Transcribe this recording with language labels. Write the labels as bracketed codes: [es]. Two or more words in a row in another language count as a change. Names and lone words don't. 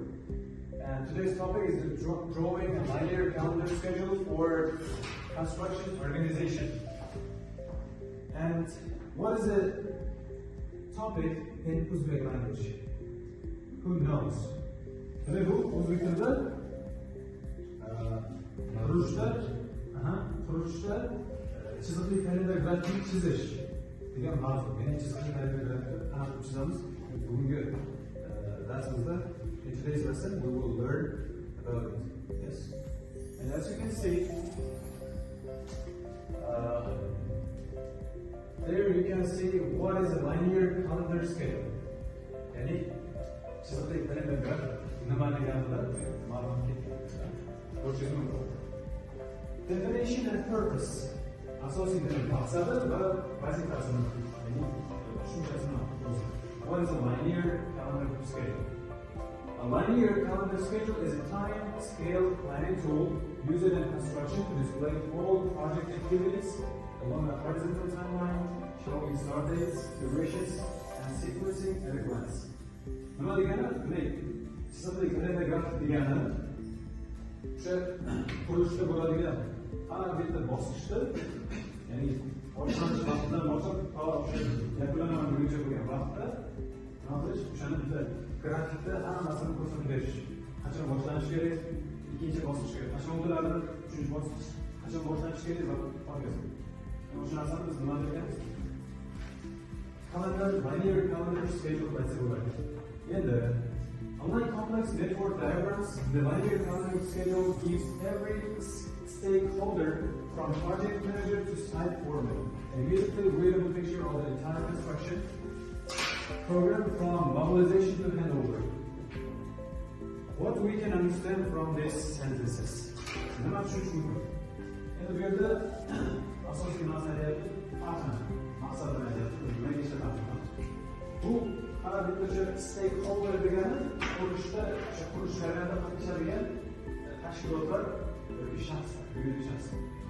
[en] And today's topic is the drawing a linear calendar schedule for construction organization. And what is the topic in Uzbek language? Who knows? [uz] Today bu Uzbek tilida qurishda chiziqli kalendar grafik chizish degan mavzu. Ya'ni chiziqli kalendar grafikni qanaqa chizamiz? Bugungi darsimizda, [en] in today's lesson, we will learn about it. Yes. And as you can see, there you can see what is a linear calendar scale. [uz] Yani chiziqli kalendar grafik nima deganini ma'lum ketdi. [en] Definition and purpose. [uz] Asosiy maqsadi va vazifasini, ya'ni tushunchasini. [en] What is a linear calendar schedule? A linear calendar schedule is a time-scale planning tool used in construction to display all project activities along a horizontal timeline, showing start dates, durations, and sequencing at a glance. [uz] Nima degani? Chiziqli kalendar grafik degani o'sha qurilishda bo'ladigan har bitta bosqichda, ya'ni boshlanish vaqtidan boshlab to o'sha yakunlanaman bo'yicha bo'lgan vaqtda nima qilish, o'shani bitta grafikda hammasini ko'rsatib berish. Qachon boshlanish kerak, ikkinchi bosqich kerak, qachon o'tiladi, uchinchi bosqich, qachon boshlanish kerak va hokazo. O'sha narsani biz nima deymiz? [en] Calendar, linear calendar schedule [uz] deb bo'ladi. [en] Endi unlike complex network diagrams, the linear calendar schedule gives every stakeholder, from project manager to site foreman, a immediately readable picture of the entire construction program from mobilization to handover. What we can understand from these sentences? [uz] Nima tushunish mumkin? Endi bu yerda asosiy mas'aliyati maqsadini aytyapti, nimaga ishlatyapti. Bu har bitta stakeholder degani qurishda, o'sha qurish jarayonida qatnashadigan tashkilotlar yoki shaxslar, yuridik shaxslar.